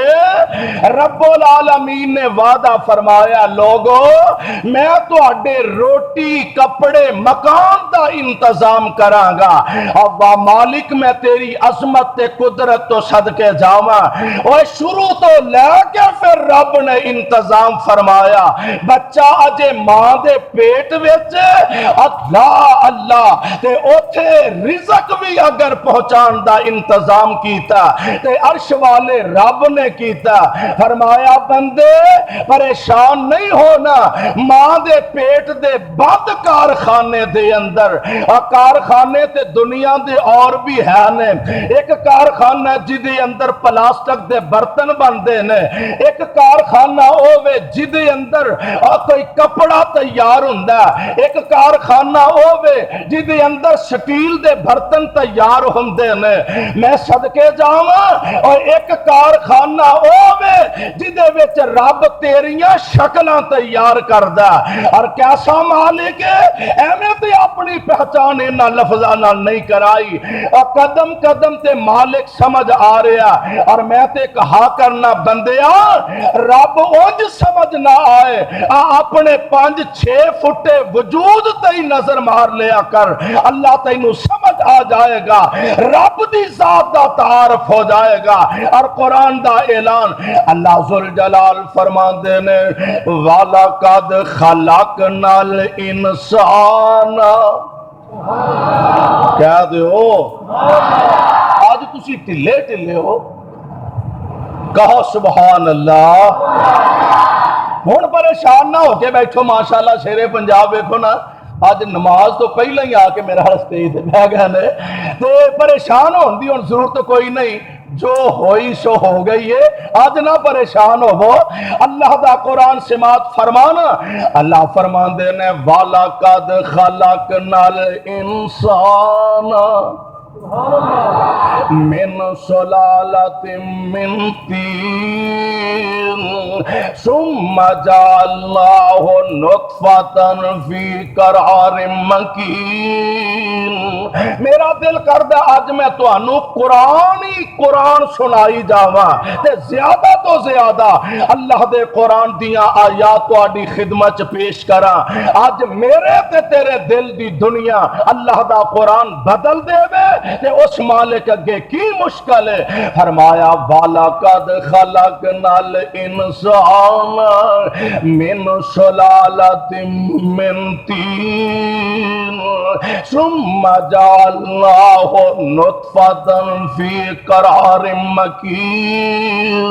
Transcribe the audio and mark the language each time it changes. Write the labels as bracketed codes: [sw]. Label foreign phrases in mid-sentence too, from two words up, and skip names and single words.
[pa] رب العالمین نے وعدہ فرمایا لوگو میں تواڈے روٹی کپڑے مکان دا انتظام کراں گا. اب مالک میں تیری عظمت تے قدرت تو صدقے جاواں. اور شروع تو لے کے پھر رب نے انتظام فرمایا. بچہ اجے ماں دے پیٹ وچ اللہ اللہ تے اوتھے رزق بھی اگر پہنچان دا انتظام کیتا تے عرش والے رب نے کیتا. فرمایا بندے پریشان نہیں ہونا. ماں دے پیٹ دے بند کارخانے دے اندر کارخانے تے دنیا دے اور بھی ہے نے. ایک کارخانہ جدے اندر پلاسٹک دے برتن بندے نے. ایک کارخانہ ہووے جدے اندر کوئی کپڑا تیار ہوندا. ایک کارخانہ ہووے جدے اندر سٹیل دے برتن تیار ہوندے نے. میں صدقے جاواں اور ایک کارخانہ ہووے جدے وچ رب تیریاں شکلاں تیار کردا. اور کیسا مالک ہے ایویں تے اپنی پہچان انہاں لفظاں نال نہیں کرائی. اور قدم قدم تے مالک سمجھ آ رہا. اور میں تے کہا کرنا بندیا رب اونج سمجھ نہ آئے اپنے 5-6 فٹے وجود تے نظر مار لیا کر. اللہ تینوں سمجھ آ جائے گا. رب دی ذات دا تعارف ہو جائے گا. اور قرآن دا اعلان اللہ ذوالجلال فرماندے نے [ar] وَلَقَدْ خَلَقْنَا الْإِنسَانَ. [pa] کہہ دیو آج تسی ٹلے ٹلے ہو کہو [ar] سبحان اللہ. [pa] ہن پریشان نہ ہو کے بیٹھو ماشاءاللہ شیر پنجاب دیکھو نا آج نماز تو پہلے ہی آ کے میرا سٹیج تے بہ گئے نے تے پریشان ہون دی ہن ضرورت کوئی نہیں. جو ہوئی سو ہو گئی ہے. آج نہ پریشان ہو. اللہ دا قرآن سماعت فرمانا. اللہ فرماندے نے [ar] وَلَقَدْ خَلَقْنَا الْإِنسَانَ من سلالة من طين ثم جعلناه نطفة في قرار مكين. [pa] میرا دل کردا اج میں تانوں قرآن ہی قرآن سنائی جاواں تے زیادہ تو زیادہ اللہ دے قرآن دیاں آیات تہاڈی خدمت چ پیش کراں. اج میرے تے تیرے دل دی دنیا اللہ دا قرآن بدل دے وے تے اس مالک اگے کی مشکل ہے. [ar] فرمایا وَلَقَدْ خَلَقْنَا الْإِنسَانَ مِنْ سُلَالَةٍ مِّن طِينٍ ثُمَّ جَعَلْنَاهُ نُطْفَةً فِي قَرَارٍ مَّكِينٍ